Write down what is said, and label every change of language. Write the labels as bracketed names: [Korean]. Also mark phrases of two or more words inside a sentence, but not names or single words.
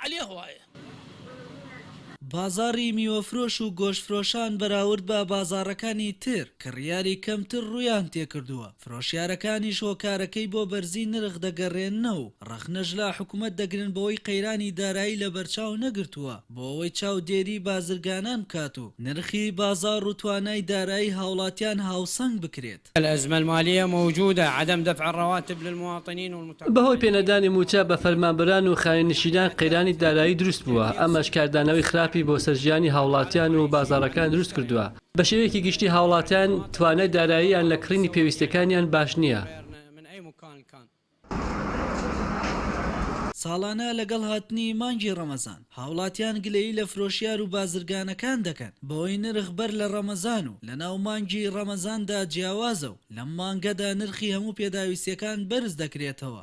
[Central Kurdish] بازاری میوەفرۆش و گۆشتفرۆشان بەراورد بە بازارەکانی تر کڕیاری کەمتر ڕویان تێکردووە. فرۆشیارەکانی شۆکارەکەی بۆ بەرزی نرخ دەگەڕێننە و ڕەخنەش لە حکومەت دەگرن بەوەی قەیرانی دارایی لە بەرچاو نەگرتووە بۆ ئەوەی چاودێری بازرگانان بکات و نرخی بازار و توانای دارایی هاوڵاتیان هاوسەنگ بکرێت. [Arabic] الأزمة المالية موجودة، عدم دفع الرواتب للمواطنين والمتابعين. [Central Kurdish] بەهۆی پێنەدانی موچە بە فەرمانبەران و خایننشینان قەیرانی دارایی دروست بووە. ئەمەش کاردانەوەی خراپی بۆ سەرژیانی هاوڵاتیان و بازارەکان دروست کردووە. بە شێوەیەکی گشتی هاوڵاتیان توانای داراییان لە کڕینی پێویستەکانیان باش نییە. ساڵانە لەگەڵ هاتنی مانگی ڕەمەزان هاوڵاتیان گلەیی لە فرۆشیار و بازرگانەکان دەکەن بەهۆی نرخ بەر لە ڕەمەزان و لە ناو مانگی ڕەمەزاندا جیاوازە و لەم مانگەدا نرخی هەموو پێداویستیەکان بەرز دەکرێتەوە.